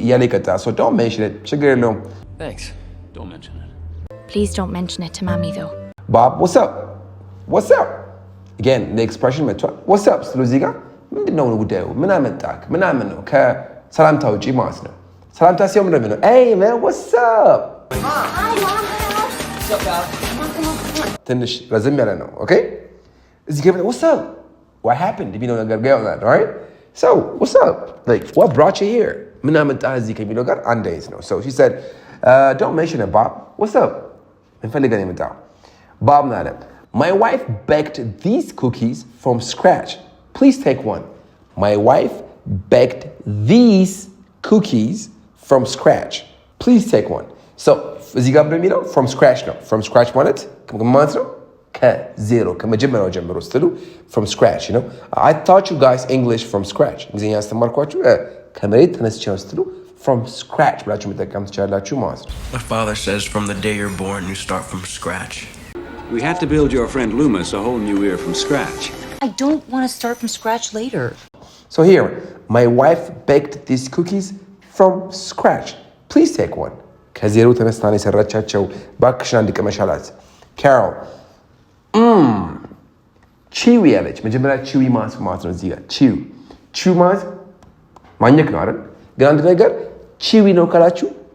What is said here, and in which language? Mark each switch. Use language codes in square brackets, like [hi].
[am] እያለ ይቀጥላል። [en] So don't mention it. [am] ችግር የለውም። [en] Thanks. Don't mention it. Please don't mention it to Mommy, though. Bob, what's up? What's up? Again, the expression [am] መጥቷል። [en] What's up? [am] ስትሉ እዚህ ጋር ምንድን ነው ጉዳዩ? ምን አመጣክ? ምናምን ነው። ከሰላምታ ውጪ ማለት ነው። ሰላምታ ሲሆን ምንድን ነው? [en] Hey man, what's up? [am] ትንሽ ረዘም ያለ ነው። ኦኬ እዚህ ጋር [en] what's up? What happened? [am] የሚለው ነገር ጋር ያውላል። Alright? [en] So, what's up? Like, what brought you here? [am] ምን አመጣህ እዚህ ከሚለው ጋር አንድ አይነት ነው። [en] So, she said, don't mention it, Bob. What's up? [am] ምን ፈልገህ ነው የመጣኸው? Bob ምን አለ? [en] My wife baked these cookies from scratch. Please take one. My wife baked these cookies from scratch. Please take one. [am] So, እዚህ ጋር የሚለው from scratch ነው። From scratch ማለት ማለት ነው ከዜሮ ከመጀመሪያው ጀምሮ ስትሉ [en] from scratch, you know. I taught you guys English from scratch. [am] እንግሊዝኛ ያስተማርኳችሁ ከመሬት ተነስቼ ነው ስትሉ from scratch ብላችሁ መጠቀም ትችላላችሁ ማለት ነው። [en] My father says from the day you're born you start from scratch. We had to build your friend Loomis a whole new ear from scratch. I don't want to start from scratch later. So here, my wife baked these cookies from scratch. Please take one. [am] ከዜሮ ተነስታ ነው የሰራቻቸው። እባክሽ አንድ ቅመሽ አላት። Carol ቺዊ ያለች መጀመሪያ ቺዊ ማለት ነው። እዚህ ጋር ቺዊ ማለት ማኘክ ነው አይደል? ግን አንድ ነገር ቺዊ ነው ካላችሁ